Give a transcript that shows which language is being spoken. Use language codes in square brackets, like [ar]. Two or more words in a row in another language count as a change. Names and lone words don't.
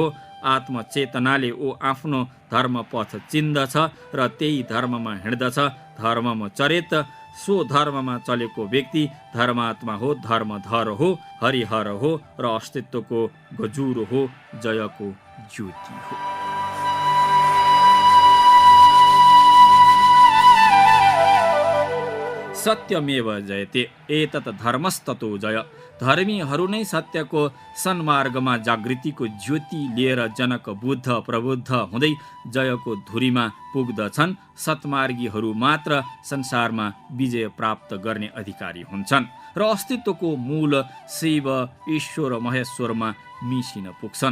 [ne] आत्मचेतनाले ऊ आफ्नो धर्म पथ चिन्दछ र त्यही धर्ममा हिँड्दछ। धर्ममा चरेत सो धर्ममा चलेको व्यक्ति धर्मात्मा हो, धर्मधर हो, हरिहर हो र अस्तित्वको गजुर हो, जयको ज्योति हो। [sa] सत्यमेव जयते, एतत् धर्मस्ततो जय। [ne] धर्मीहरू नै सत्यको सन्मार्गमा जागृतिको ज्योति लिएर जनक बुद्ध प्रबुद्ध हुँदै जयको धुरीमा पुग्दछन्। सत्मार्गीहरू मात्र संसारमा विजय प्राप्त गर्ने अधिकारी हुन्छन् र अस्तित्वको मूल शिव, ईश्वर, महेश्वरमा मिसिन पुग्छन्।